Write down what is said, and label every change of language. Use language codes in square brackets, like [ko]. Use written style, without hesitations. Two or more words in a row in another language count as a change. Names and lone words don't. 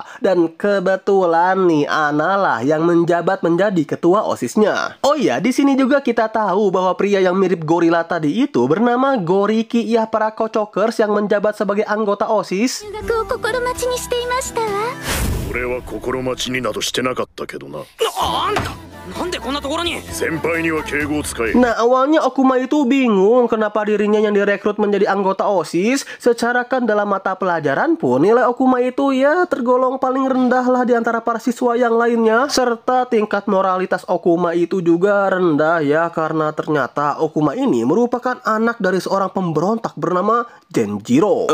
[id] Dan kebetulan nih Ana lah yang menjabat menjadi ketua OSISnya. Oh iya, di sini juga kita tahu bahwa pria yang mirip gorila tadi itu bernama Goriki ya, para kocokers yang menjabat sebagai anggota OSIS. [ja] 俺は心待ちになどしてなかったけどな。あんたなんでこんなところに。先輩には敬語を使え。 [id] Nah, awalnya Okuma itu bingung kenapa dirinya yang direkrut menjadi anggota OSIS. Secara kan dalam mata pelajaran pun nilai Okuma itu ya tergolong paling rendah lah di antara para siswa yang lainnya. Serta tingkat moralitas Okuma itu juga rendah ya, karena ternyata Okuma ini merupakan anak dari seorang pemberontak bernama Genjiro.